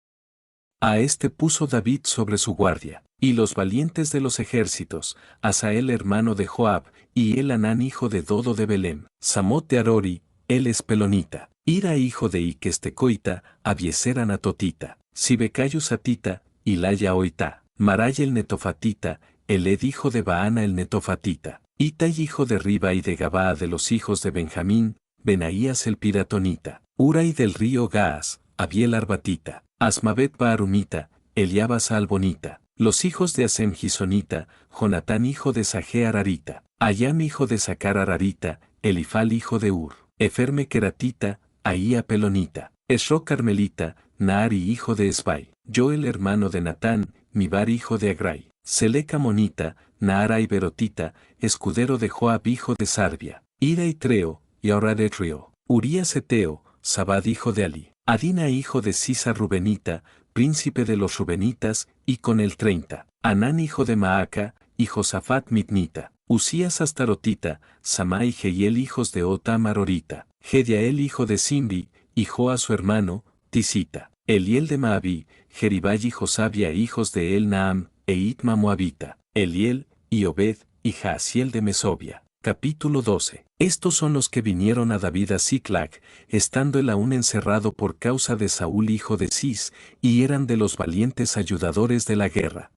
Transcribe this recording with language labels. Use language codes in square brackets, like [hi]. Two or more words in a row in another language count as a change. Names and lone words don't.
[es] A este puso David sobre su guardia, y los valientes de los ejércitos, Asael hermano de Joab, y Elhanán hijo de Dodo de Belem, Samot de Arori, él es pelonita, Ira hijo de Iques tecoita, Abieser anatotita, Sibecayus atita, Ilaya oita, Maray el netofatita, Eled hijo de Baana el netofatita, Itai hijo de Riba y de Gabaa de los hijos de Benjamín, Benaías el piratonita, Urai del río Gaas, Abiel arbatita, Asmavet baarumita, Eliabas albonita, los hijos de Asem gisonita, Jonatán hijo de Saje ararita, Ayam hijo de Sacar ararita, Elifal hijo de Ur, Eferme queratita, Ahía pelonita, Esro carmelita, Naari hijo de Esbai, Joel hermano de Natán, Mibar hijo de Agrai, Seleca monita, Naara y berotita, escudero de Joab hijo de Sarbia, Ira y Treo, y ahora de Trio, Urías eteo, Sabad hijo de Ali, Adina hijo de Sisa rubenita, príncipe de los rubenitas, y con el 30, Anán hijo de Maaca, y Josafat mitnita, Usías astarotita, Samá y Jehiel hijos de Ota marorita, Gediael hijo de Simri, y Joa su hermano, Tisita, Eliel de Maabí, Jeribay y Josabia hijos de El Naam, e Itma moabita, Eliel, y Obed, y Jaasiel de Mesobia. Capítulo 12. Estos son los que vinieron a David a Siclag, estando él aún encerrado por causa de Saúl hijo de Cis, y eran de los valientes ayudadores de la guerra.